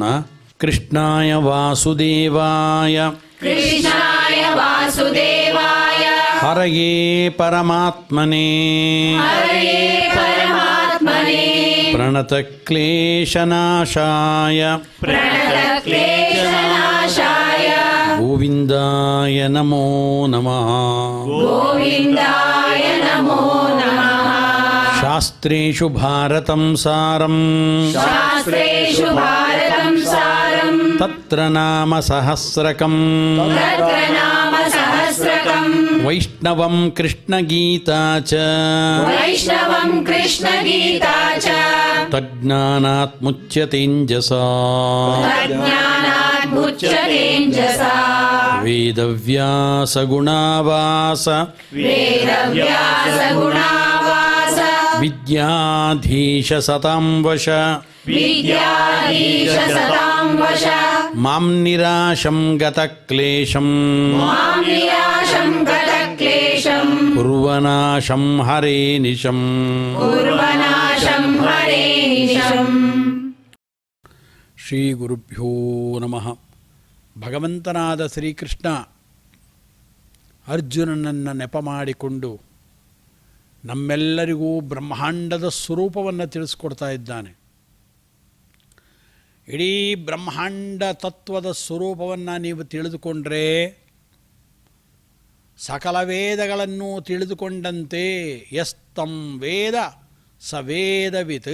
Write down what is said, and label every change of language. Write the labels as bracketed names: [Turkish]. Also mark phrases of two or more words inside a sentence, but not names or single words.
[Sanskrit] ಕೃಷ್ಣಾಯ ವಾಸುದೇವಾಯ ಹರಯೇ ಪರಮಾತ್ಮನೇ ಪ್ರಣತಕ್ಲೇಶನಾಶಾಯ ಗೋವಿಂದಾಯ ನಮೋ ನಮಃ. ಶಾಸ್ತ್ರೇಷು ಭಾರತಂ ಸಾರಂ ತತ್ರ ನಾಮ ಸಹಸ್ರಕಂ ವೈಷ್ಣವಂ ಕೃಷ್ಣಗೀತಾ ಚ ತಜ್ಞಾನಾತ್ ಮುಚ್ಯತೇಂಜಸಾ ವೇದವ್ಯಾಸ ಗುಣಾವಾಸ ವಿದ್ಯಾಧೀಶ ಸತಾಂ ವಶ ಮಾಂ ನಿರಾಶಂ ಗತಕ್ಲೇಶಂ ಕುರ್ವನಾಶಂ ಹರೇ ನಿಶಂ. ಶ್ರೀ ಗುರುಭ್ಯೋ ನಮಃ. [Kannada] ಭಗವಂತನಾದ ಶ್ರೀಕೃಷ್ಣ ಅರ್ಜುನನನ್ನು ನೆಪ ಮಾಡಿಕೊಂಡು ನಮ್ಮೆಲ್ಲರಿಗೂ ಬ್ರಹ್ಮಾಂಡದ ಸ್ವರೂಪವನ್ನು ತಿಳಿಸ್ಕೊಡ್ತಾ ಇದ್ದಾನೆ. ಇಡೀ ಬ್ರಹ್ಮಾಂಡ ತತ್ವದ ಸ್ವರೂಪವನ್ನು ನೀವು ತಿಳಿದುಕೊಂಡ್ರೆ ಸಕಲ ವೇದಗಳನ್ನು ತಿಳಿದುಕೊಂಡಂತೆ [Sanskrit] ಯಸ್ತಂ ವೇದ ಸ ವೇದವಿತ್.